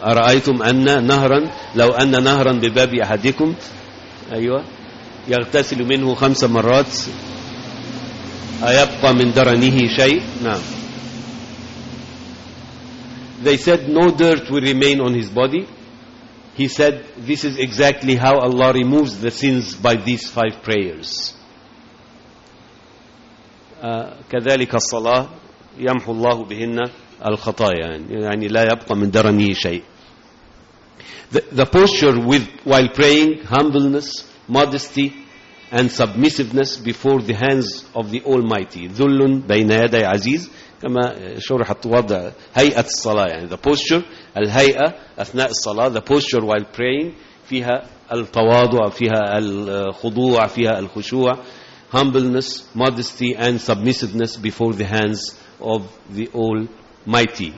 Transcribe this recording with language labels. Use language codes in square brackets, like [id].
[ar] أرأيتم أن نهرا لو أن نهرا بباب أحدكم أيوة يغتسل منه 5 مرات أيبقى من درنه شيء؟ نعم. [en] They said no dirt will remain on his body. He said, this is exactly how Allah removes the sins by these 5 prayers. [ar] كذلك الصلاة يمحو الله بهن الخطايا. يعني لا يبقى من درنه شيء. [en] The posture while praying, humbleness, modesty, and submissiveness before the hands of the Almighty. [ar] ذل بين يدي عزيز. كما شرحت وضع هيئة الصلاة يعني [en] the posture, [ar] الهيئة أثناء الصلاة, [en] the posture while praying, [ar] فيها التواضع, فيها الخضوع, فيها الخشوع, [en] humbleness, modesty and submissiveness before the hands of the Almighty.